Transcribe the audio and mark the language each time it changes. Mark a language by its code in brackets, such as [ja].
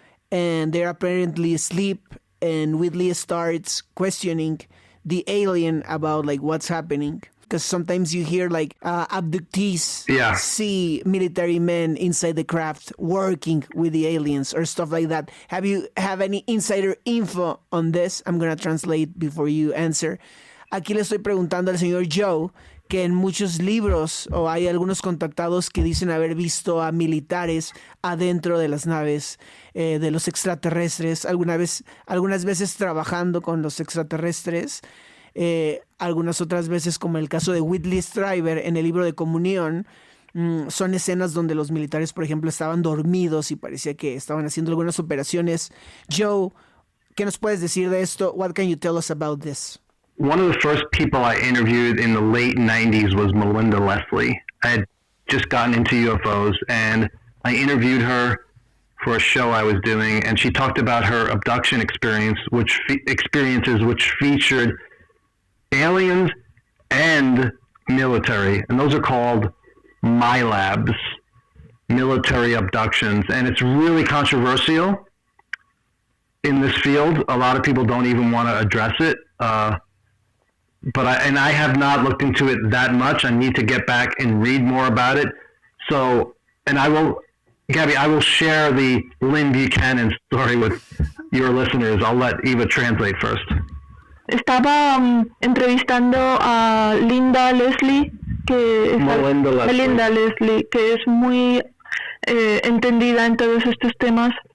[en] And they're apparently asleep, and Whitley starts questioning the alien about like what's happening. Because sometimes you hear like abductees see military men inside the craft working with the aliens or stuff like that. Have any insider info on this? I'm going to translate before you answer. [es] Aquí le estoy preguntando al señor Joe que en muchos libros o hay algunos contactados que dicen haber visto a militares adentro de las naves de los extraterrestres, algunas veces trabajando con los extraterrestres. Algunas otras veces, como el caso de Whitley Strieber en el libro de Comunión, son escenas donde los militares, por ejemplo, estaban dormidos y parecía que estaban haciendo algunas operaciones. Joe, ¿qué nos puedes decir de esto? [en] What can you tell us about this? One of the first people I interviewed in the late 90s was Melinda Leslie. I had just gotten into UFOs, and I interviewed her for a show I was doing, and she talked about her abduction experiences which featured aliens and military, and those are called MILABs, military abductions, and it's really controversial in this field. A lot of people don't even want to address it, but I have not looked into it that much. I need to get back and read more about it. So, and Gabby, I will share the Lynn Buchanan story with your listeners. I'll let Eva translate first. [es] Estaba entrevistando a Linda Leslie, Melinda Leslie, que es muy entendida en todos estos temas.